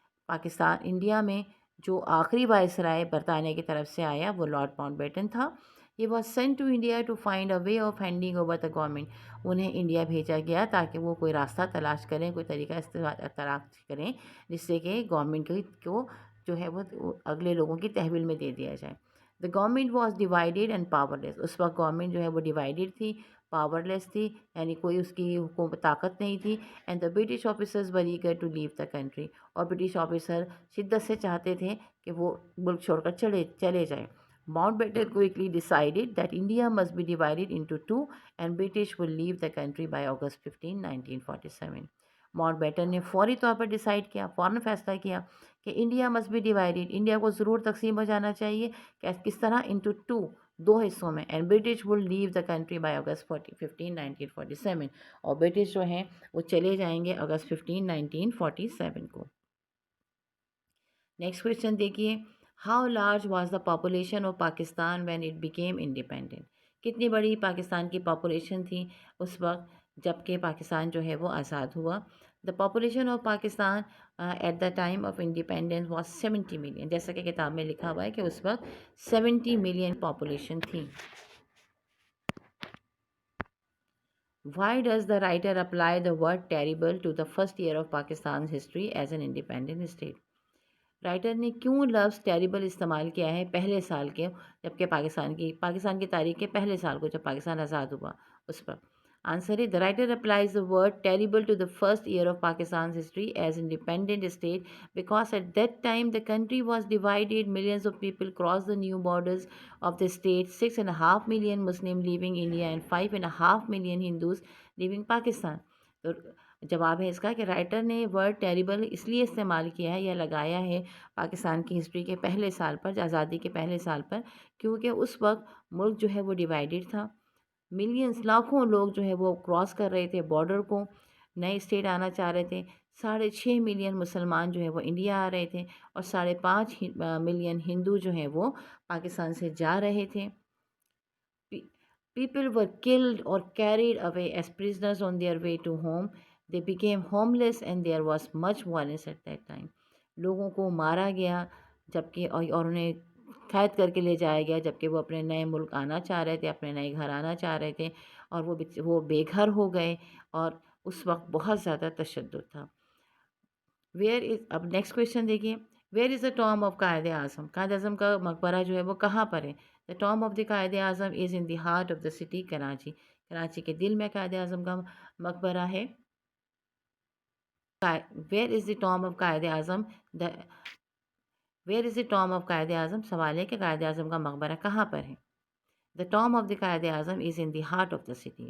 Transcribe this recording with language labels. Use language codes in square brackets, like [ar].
[ur] India میں جو آخری وائسرائے برطانیہ کی طرف سے آیا وہ لارڈ ماؤنٹ بیٹن تھا. [en] یہ was sent to India to find a way of handing over the government. [ur] انہیں انڈیا بھیجا گیا تاکہ وہ کوئی راستہ تلاش کریں، کوئی طریقہ تلاش کریں جس سے کہ گورنمنٹ کو جو ہے وہ اگلے لوگوں کی تحویل میں دے دیا جائے. [en] The government was divided and powerless. [ur] اس وقت گورنمنٹ جو ہے وہ ڈیوائڈیڈ تھی, پاورلیس تھی, یعنی کوئی اس کی حکومت طاقت نہیں تھی. [en] And the British officers were eager to leave the country. [ur] اور برٹش آفیسر شدت سے چاہتے تھے کہ وہ ملک چھوڑ کر چلے جائیں. [en] Mountbatten quickly decided that India must be divided into two and British will leave the country by August 15, 1947. [ur] Mount beaten نے فوری طور پر ڈیسائیڈ کیا, فوراً فیصلہ کیا کہ [en] India must be divided, [ur] India کو ضرور تقسیم ہو جانا چاہیے. کس طرح؟ [en] into two, [ur] دو حصوں میں. [en] And British will leave the country by August 15, 1947. [ur] اور برٹش جو ہیں وہ چلے جائیں گے اگست 15, 1947 کو. نیکسٹ کویشچن دیکھیے, [en] How large was the population of Pakistan when it became independent. [ur] کتنی بڑی پاکستان کی پاپولیشن تھی اس وقت جب کہ پاکستان جو ہے وہ آزاد ہوا. [en] The population of Pakistan at the time of independence was 70 million. [ur] جیسا کہ کتاب میں لکھا ہوا ہے کہ اس وقت 70 ملین پاپولیشن تھی. [en] Why does the writer apply the word terrible to the first year of Pakistan's history as an independent state? [ur] Writer نے کیوں لفظ ٹیریبل استعمال کیا ہے پہلے سال کے, جبکہ پاکستان کی تاریخ کے پہلے سال کو جب پاکستان آزاد ہوا اس پر؟ آنسر ہے, [en] The writer applies the word terrible to the first year of Pakistan history as independent state because at that time the country was divided, millions of people cross the new borders of the state, 6.5 million Muslim living India and 5.5 million Hindus living Pakistan. [ur] تو جواب ہے اس کا کہ writer نے word terrible اس لیے استعمال کیا ہے یا لگایا ہے پاکستان کی ہسٹری کے پہلے سال پر, آزادی کے پہلے سال پر, کیونکہ اس وقت ملک جو ہے وہ ڈیوائڈیڈ تھا. ملینز, لاکھوں لوگ جو ہے وہ کراس کر رہے تھے بارڈر کو, نئے اسٹیٹ آنا چاہ رہے تھے. 6.5 ملین مسلمان جو ہے وہ انڈیا آ رہے تھے اور 5.5 ملین ہندو جو ہیں وہ پاکستان سے جا رہے تھے. [en] People were killed or carried away as prisoners on their way to home. They became homeless and there was much violence at that time. [ur] لوگوں کو مارا گیا جبکہ اور انہیں قید کر کے لے جایا گیا جبکہ وہ اپنے نئے ملک آنا چاہ رہے تھے, اپنے نئے گھر آنا چاہ رہے تھے, اور وہ بے گھر ہو گئے اور اس وقت بہت زیادہ تشدد تھا. [en] اب next question دیکھیے, where is the tomb of Quaid Azam. [ur] Quaid Azam کا مقبرہ جو ہے وہ کہاں پر ہے؟ [en] The tomb of the Quaid Azam is in the heart of the city Karachi. [ur] Karachi کے دل میں قائد اعظم کا مقبرہ ہے. [en] where is the tomb of Quaid Azam, where is the tomb of Quaid Azam, [ur] سوال ہے کہ قائد اعظم کا مقبرہ کہاں پر ہے؟ [en] The tomb of the Quaid Azam is in the heart of the city.